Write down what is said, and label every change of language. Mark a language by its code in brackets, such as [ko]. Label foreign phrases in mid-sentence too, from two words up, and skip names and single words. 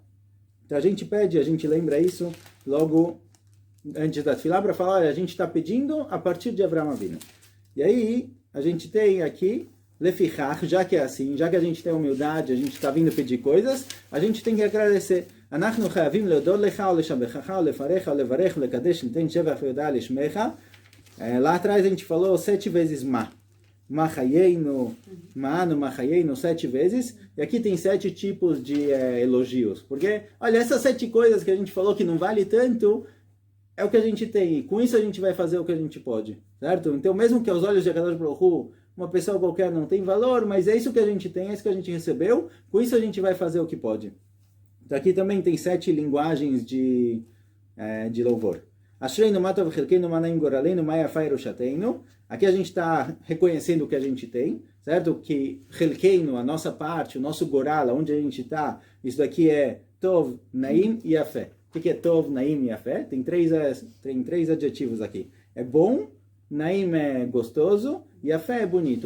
[pt] Então a gente pede, a gente lembra isso logo antes da Tefilá para falar, olha, a gente está pedindo a partir de Avraham Avinu. E aí, a gente tem aqui, Lefichach, já que é assim, já que a gente tem humildade, a gente está vindo pedir coisas, a gente tem que agradecer. [he] אנחנו חייבים להודות לך, לשבחך לפארך לברך לקדש ולתת שבח והודיה לשמך. [pt] Lá atrás a gente falou 7 vezes ma. [he] מה חיינו מה אנו מה חיינו, 7 vezes. [pt] E aqui tem 7 tipos de elogios. Porque, olha, essas 7 coisas que a gente falou que não vale tanto, é o que a gente tem. E com isso a gente vai fazer o que a gente pode. Certo? Então, mesmo que aos olhos de [he] הקדוש ברוך הוא, [pt] uma pessoa qualquer não tem valor, mas é isso que a gente tem, é isso que a gente recebeu. Com isso a gente vai fazer o que pode. Então, aqui também tem 7 linguagens de louvor. [he] אשרינו מה טוב חלקנו מה נעים גורלנו מה יפה ירושתנו. [pt] Aqui a gente está reconhecendo o que a gente tem, certo? Que chelkeinu, a nossa parte, o nosso goral, onde a gente está, isso daqui é Tov, Naim e Yafé. O que é Tov, Naim e Yafé? Tem três adjetivos aqui. É bom, Naim é gostoso e Yafé é bonito.